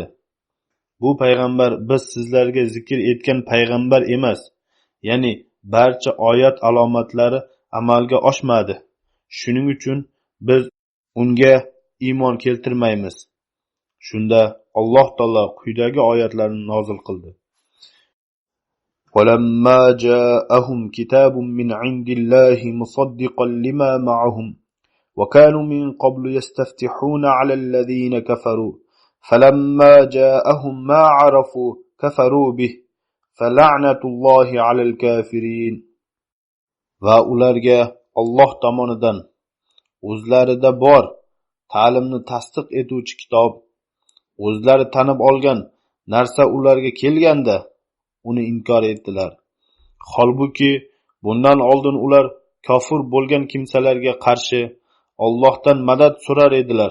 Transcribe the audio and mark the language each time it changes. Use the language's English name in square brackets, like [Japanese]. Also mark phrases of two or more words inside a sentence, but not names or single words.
[Uzbek] Bu payg'ambar biz sizlarga zikr etgan payg'ambar emas. Ya'ni barcha oyat alomatlari amalga oshmadi. Shuning uchun biz unga iymon keltirmaymiz. Shunda Alloh taolo quyidagi oyatlarni nozil qildi. [Arabic] وَلَمَّا جَاءَهُمْ كِتَابٌ مِّنْ عِندِ اللَّهِ مُصَدِّقًا لِمَا مَعَهُمْ وَكَانُوا مِنْ قَبْلُ يَسْتَفْتِحُونَ عَلَى الَّذِينَ كَفَرُوا فَلَمَّا جَاءَهُمْ مَا عَرَفُوا كَفَرُوا بِهِ فَلَعْنَةُ اللَّهِ عَلَى الْكَافِرِينَ. [Uzbek] Va ularga Alloh tomonidan o'zlarida bor ta'limni tasdiq etuvchi kitob, o'zlari tanib olgan narsa ularga kelganda uni inkor etdilar. Holbuki bundan oldin ular kofir bo'lgan kimsalarga qarshi Allohdan madad so'rar edilar.